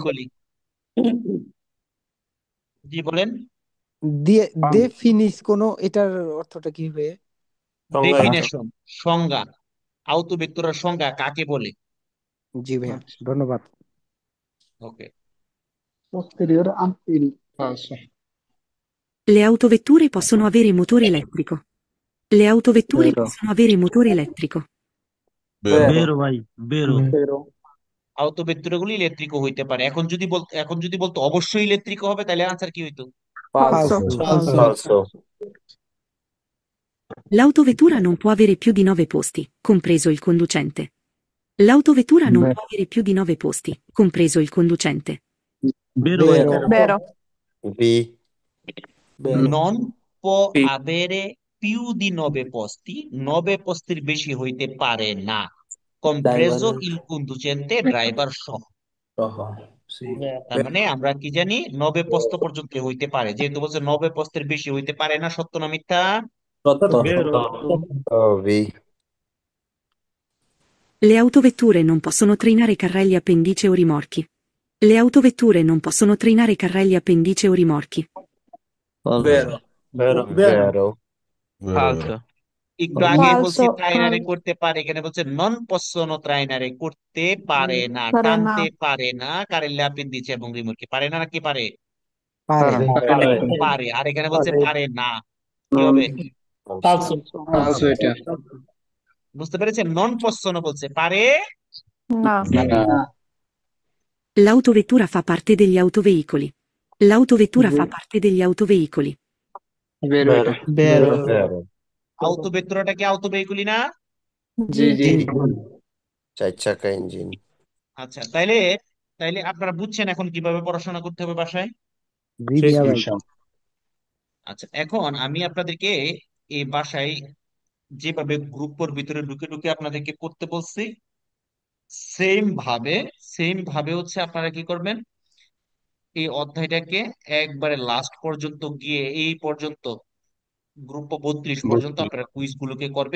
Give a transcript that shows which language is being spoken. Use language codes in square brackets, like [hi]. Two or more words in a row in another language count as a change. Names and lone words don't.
[bn] বেইকলি। জি বলেন। দিয়ে দে ফিনিশ কোন এটার অর্থটা কি হবে? সংজ্ঞা এটা। ডেফিনেশন, সংজ্ঞা, আউতোবেক্টরের সংজ্ঞা কাকে বলে। জি ভাইয়া, ধন্যবাদ। ওকে। [it] posterior anterior falso Le autovetture possono avere motore elettrico. Le autovetture Vero. possono avere motore elettrico. বেরো [bn] ভাই বেরো। [it] pero [bn] আউতোবেক্টরগুলি ইলেকট্রিকও হইতে পারে। এখন যদি বলতো অবশ্যই ইলেকট্রিক হবে, তাহলে আনসার কি হইতো? [it] ফালসো ফালসো। Falso. L'autovettura non può avere più di 9 posti, compreso il conducente. L'autovettura non può avere più di 9 posti, compreso il conducente. বেরো Vero. vero বি বেরো Non può Sì. avere più di 9 posti, 9 postiর [bn] বেশি হইতে পারে না, [it] compreso [bn] ড্রাইভার [it] il conducente, [bn] ড্রাইভার সহ। সহ সি তার মানে আমরা কি জানি 9 পোস্ত পর্যন্ত হইতে পারে, যেহেতু বলছে 9 পোস্তের বেশি হইতে পারে না, সত্য না মিথ্যা? সত্য [it] বেরো। বি Le autovetture non possono trainare carrelli appendice o rimorchi. Le autovetture non possono trainare carrelli appendice o rimorchi. বেরো Vero. ভেরো ফালসো [bn] একটু আগে বলছি [it] falso [bn] ট্রাইনারে করতে পারে, এখানে বলছে [it] non possono [bn] ট্রাইনারে করতে পারে না, পারে না টানতে পারে না, কারেল্লা দিচ্ছে এবং রিমোটকে পারে না নাকি পারে? পারে। পারে। আর এখানে বলছে পারে না, কি হবে? [it] falso [bn] falso এটা বুঝতে পেরেছেন? [it] non possono [bn] বলছে পারে না না [it] L'autovettura fa parte degli autoveicoli. L'autovettura fa parte degli autoveicoli. vero Vero. [bn] এটা [it] বেরো। ভেরো [bn] আউতোবেক্টরটা কি আউতোবেইকুলি না? জি জি চার চাকা ইঞ্জিন আচ্ছা, তাইলে তাইলে আপনারা বুঝছেন এখন কিভাবে পড়াশোনা করতে হবে বাসায়? জি ভাইয়া ভাই। আচ্ছা, এখন আমি আপনাদেরকে এই বাসায় যেভাবে গ্রুপের ভিতরে ঢুকে ঢুকে আপনাদেরকে করতে বলছি, সেম ভাবে হচ্ছে আপনারা কি করবেন, এই অধ্যায়টাকে একবারে লাস্ট পর্যন্ত গিয়ে এই পর্যন্ত গ্রুপ 32 পর্যন্ত আপনারা কুইজ গুলোকে করবেন।